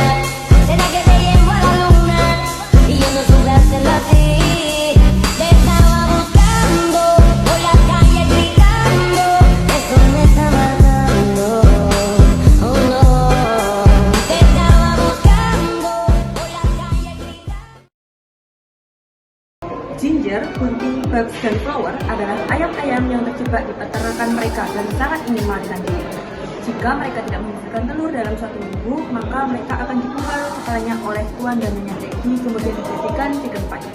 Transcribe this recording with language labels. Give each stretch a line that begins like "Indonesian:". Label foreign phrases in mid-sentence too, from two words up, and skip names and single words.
Spanish: Será que te llevo a la luna y yo no supe hacerlo así. Te estaba buscando por la calle gritando, eso me está matando. Oh no, te estaba buscando por la calle gritando.
Indonesian: Ginger, Kunti, Babs, dan Flower adalah ayam-ayam yang terjebak di peternakan mereka dan sangat ingin melarikan diri. Jika mereka tidak menghasilkan telur dalam 1 minggu, maka mereka akan dipenggal kepalanya oleh tuan dan nyonya Teddy, kemudian dijadikan
English: chicken pie.